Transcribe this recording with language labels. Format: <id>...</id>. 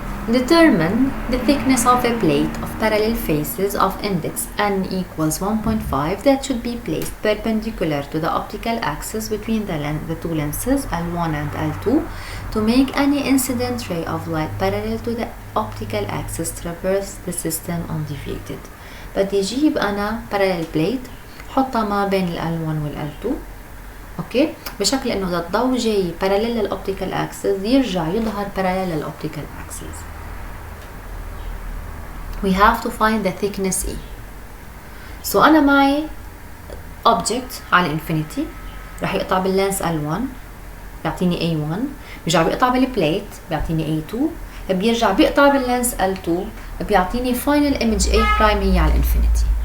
<en>Determine the thickness of a plate of parallel faces of index n equals 1.5 that should be placed perpendicular to the optical axis between the two lenses L1 and L2 to make any incident ray of light parallel to the optical axis traverse the system undeviated.</en> <ar>بدي جيب أنا parallel plate حطها ما بين ال L1 وال L2 اوكي بشكل انه اذا الضوء جاي parallel للoptical axis يرجع يظهر parallel للoptical axis.</ar> <en>We have to find the thickness E.</en> <ar>So أنا معي object على infinity راح يقطع باللينس L1 بيعطيني A1 بيرجع بيقطع بالبليت بيعطيني A2 بيرجع بيقطع باللينس L2 بيعطيني final image A prime هي على infinity.</ar>